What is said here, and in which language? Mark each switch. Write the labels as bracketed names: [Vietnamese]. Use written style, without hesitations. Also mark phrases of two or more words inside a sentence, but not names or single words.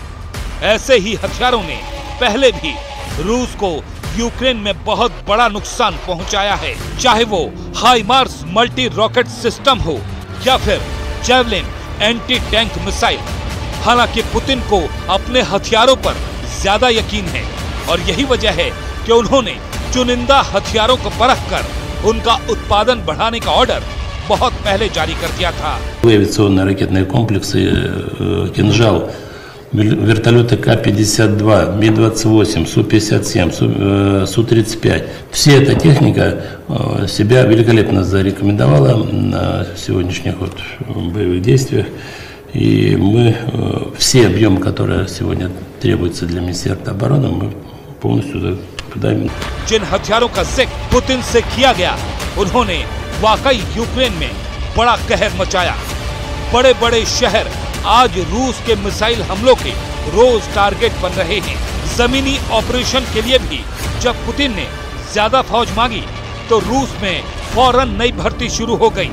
[Hindi] ऐसे ही हथियारों ने पहले भी रूस को यूक्रेन में बहुत बड़ा नुकसान पहुंचाया है, चाहे वो हाइमार्स [English] multi rocket system [Hindi] हो या फिर जेवलिन [English] anti tank missile. [Hindi] हालांकि पुतिन को अपने हथियारों पर ज्यादा यकीन है और यही वजह है कि उन्होंने चुनिंदा हथियारों को परखकर उनका उत्पादन बढ़ाने का ऑर्डर बहुत पहले जारी कर दिया था। [Russian] Авиационные ракетные комплексы «Кинжал», вертолеты К-52, Ми-28, Су-57, Су-35. Вся эта техника себя великолепно зарекомендовала на сегодняшних боевых действиях. И мы все объемы, которые сегодня требуются для Министерства обороны, мы полностью подаем. [Hindi] जिन हथियारों का जिक्र पुतिन से किया गया, उन्होंने वाकई यूक्रेन में बड़ा कहर मचाया। बड़े बड़े शहर आज रूस के मिसाइल हमलों के रोज टारगेट बन रहे हैं। जमीनी ऑपरेशन के लिए भी जब पुतिन ने ज्यादा फौज मांगी तो रूस में फौरन नई भर्ती शुरू हो गई।